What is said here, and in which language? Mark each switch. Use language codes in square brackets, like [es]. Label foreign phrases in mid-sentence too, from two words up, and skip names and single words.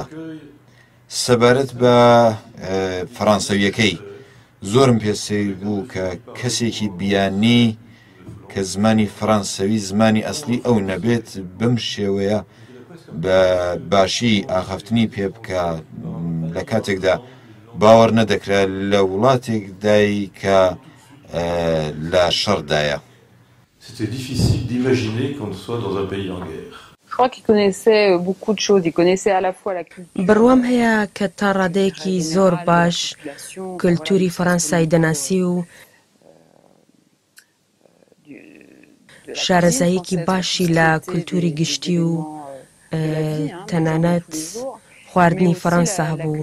[ckb] سەبارەت بە فەڕانسەویەکەی زۆرم پێسەیر بوو کە کەسێکی بیانی کە زمانی فەڕانسەوی زمانی ئەسلی ئەو نەبێت بم شێوەیە بە باشی ئاخەفتنی پێ بکە لە کاتێکدا باوەڕ نەدەکرا لە وڵاتێکدای کە لە شەڕدایە. [fr] C'était difficile d'imaginer qu'on soit dans un pays en guerre. Je crois qu'il connaissait beaucoup de choses. Il connaissait à la fois la culture. [ckb] بڕوام هەیە کە تا ڕادەیەکی زۆر باش کللتوری فەڕەنسای دەناسی و شارەزاییەکی باشی لە کللتوری گشتی و تەنانەت خواردنی فەڕەنسا هەبوو.